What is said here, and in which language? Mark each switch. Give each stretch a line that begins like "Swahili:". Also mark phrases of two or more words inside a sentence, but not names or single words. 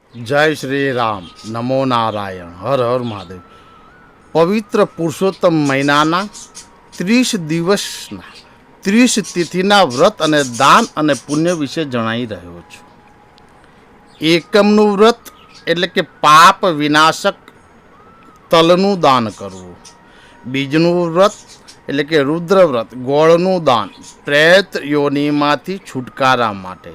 Hindi: जय श्री राम, नमो नारायण, हर हर महादेव।
Gujarati: પવિત્ર પુરુષોત્તમ મહિનાના 30 દિવસના 30 તિથિના વ્રત અને દાન અને પુણ્ય વિશે જણાવી રહ્યો છું। એકમનું વ્રત એટલે કે પાપ વિનાશક તલનું દાન કરવું। બીજનું વ્રત એટલે કે રુદ્ર વ્રત, ગોળનું દાન પ્રેત યોનિમાંથી છુટકારા માટે।